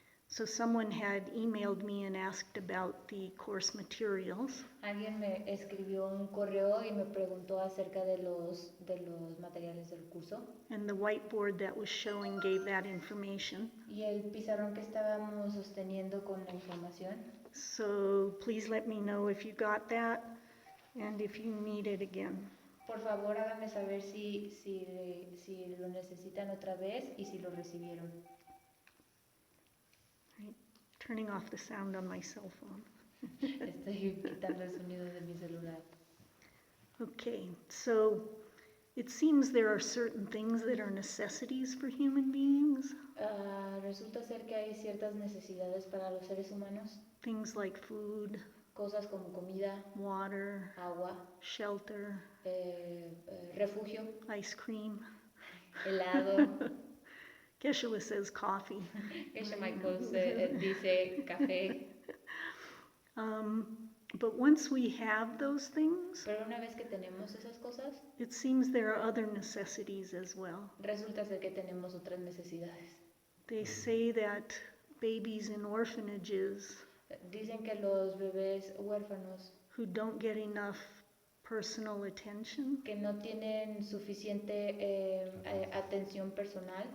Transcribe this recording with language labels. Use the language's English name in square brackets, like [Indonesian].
[English] So someone had emailed me and asked about the course materials. [Spanish] Alguien me escribió un correo y me preguntó acerca de los materiales del curso. [English] And the whiteboard that was showing gave that information. [Spanish] Y el pizarrón que estábamos sosteniendo con la información. [English] So please let me know if you got that and if you need it again. [Spanish] Por favor, háganme saber si lo necesitan otra vez y si lo recibieron. [English] Right. Turning off the sound on my cell phone. [Spanish] Estoy quitando el sonido de mi celular. [English] Okay, so it seems there are certain things that are necessities for human beings. [Spanish] Resulta ser que hay ciertas necesidades para los seres humanos. [English] Things like food, [Spanish] cosas como comida, [English] water, [Spanish] agua, [English] shelter, [Spanish] refugio, [English] ice cream, [Spanish] helado. [English] Geshe says coffee. [Spanish] Geshe Michael dice café. [English] But once we have those things, [Spanish] pero una vez que tenemos esas cosas, [English] it seems there are other necessities as well. [Spanish] Resulta ser que tenemos otras necesidades. [English] They say that babies in orphanages [Spanish] dicen que los bebés huérfanos [English] who don't get enough personal attention [Spanish] que no tienen suficiente atención personal